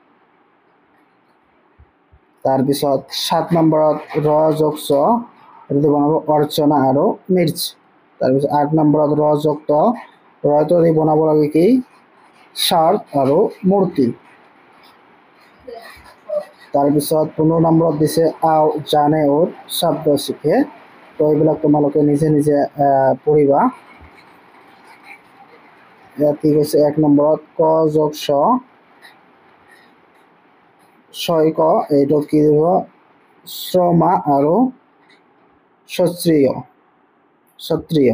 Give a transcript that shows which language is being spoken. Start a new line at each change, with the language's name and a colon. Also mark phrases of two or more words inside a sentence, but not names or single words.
Assamese: তাৰপিছত 7 নম্বৰত ৰ যোগ চ, এইটো দি বনাব অৰ্চনা আৰু মিৰ্চ। তাৰপিছত 8 নম্বৰত ৰ যোগ ত, ৰয়টো দি বনাব লাগে কি সাৰ আৰু মূৰ্তি। তাৰপিছত 15 নম্বৰত দিছে,
Hindi: आओ जाने और शब्द सीखे।
Assamese: তো এইবিলাক তোমালোকে নিজে নিজে পঢ়িবা। ইয়াত কি কৈছে, 1 নম্বৰত ক যোগ স, ছয় ক, এইটোত কি দিব শ্ৰমা আৰু ক্ষত্ৰিয়।